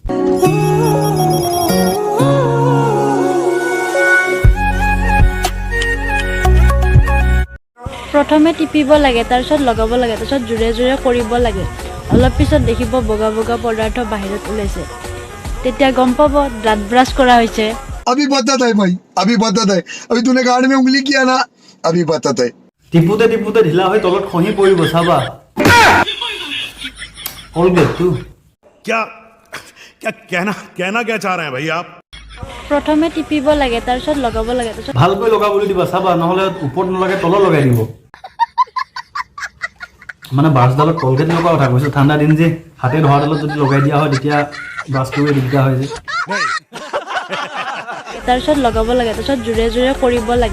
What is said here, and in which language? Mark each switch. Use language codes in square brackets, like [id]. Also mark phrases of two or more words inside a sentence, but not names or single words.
[as] প্ৰথমে টিপিব লাগে তাৰপিছত লগাব লাগে তাৰপিছত জোৰে জোৰে কৰিব লাগে অলপ পিছত দেখিব বগা বগা পদাৰ্থ বাহিৰত ওলাইছে তেতিয়া গম পাব দাঁত ব্ৰাছ কৰা হৈছে [hi] अभी बताता है भाई अभी बताता है अभी तूने गाड़ में उंगली किया ना अभी बताता है [as] টিপুতে টিপুতে ঢিলা হৈ তলত খহি পৰিব চাবা কলগেট তু [hi] क्या क्या कहना क्या चाह रहे हैं भाई आप [as] প্ৰথমে টিপিব লাগে তাৰপিছত লগাব লাগে তাৰপিছত ভালকৈ লগাবলৈ দিবা চাবা নহ'লে ওপৰত নলগাই তলত লগাই দিব মানে ব্ৰাছডালত কলগেট লগা কথা কৈছো ঠাণ্ডা দিন যে হাতে ধৰাডালত যদি লগাই দিয়া হয় তেতিয়া ব্ৰাছ কৰিব দিগদাৰ হয় যে তাৰপিছত লগাব লাগে তাৰপিছত জোৰে জোৰে কৰিব লাগে